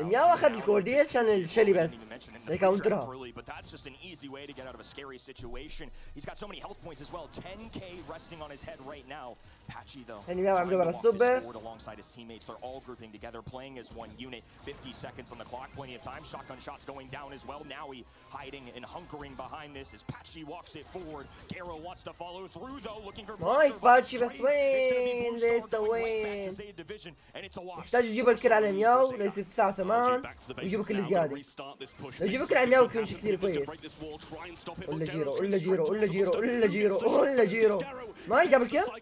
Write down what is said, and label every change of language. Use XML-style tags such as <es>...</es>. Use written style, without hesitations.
<ar>المياو أخذ الكورديس عشان الشلي بس. يكاونترها.</ar> <en>But that's just an easy way to get out of a scary situation. He's got so many health points as well. 10k resting on his head right now. Patchy though.</en> <ar>المياو عم يدور على السوبر.</ar> <en>Alongside his teammates, they're all grouping together, playing as one unit. 50 seconds on the clock, plenty of time. Shotgun shots going down as well. Now he hiding and hunkering behind this as Patchy walks it forward. Gero wants to follow through though, looking for.</en> <ar>نايس باتشي بس وين زيتا وين. يحتاج يجيب الكل على المياو ليصير 9 8 ويجيبوا كل زياده. لو يجيبوا كل على المياو يكون شيء كثير كويس. ولا جيرو ولا جيرو ولا جيرو ولا جيرو ولا جيرو. ما جاب الكل.</ar>